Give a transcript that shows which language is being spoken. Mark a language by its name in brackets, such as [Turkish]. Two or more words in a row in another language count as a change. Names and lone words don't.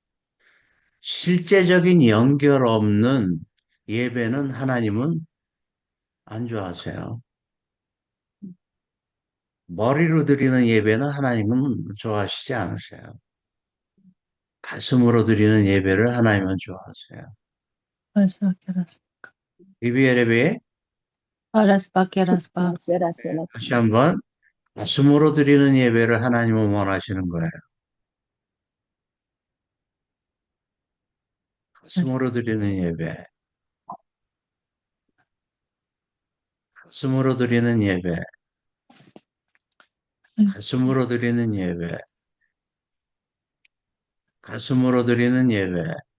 [Korean] 실제적인 연결 없는 예배는 하나님은 안 좋아하세요. 머리로 드리는 예배는 하나님은 좋아하시지 않으세요. 가슴으로 드리는 예배를 하나님은 좋아하세요. Araspakya, Araspakya. 이비에레베 Araspakya, Araspakya. Sera sere 다시 kala. 한번 가슴으로 드리는 예배를 하나님은 원하시는 거예요. 가슴으로 드리는 예배, 가슴으로 드리는 예배, 가슴으로 드리는 예배, 가슴으로 드리는 예배.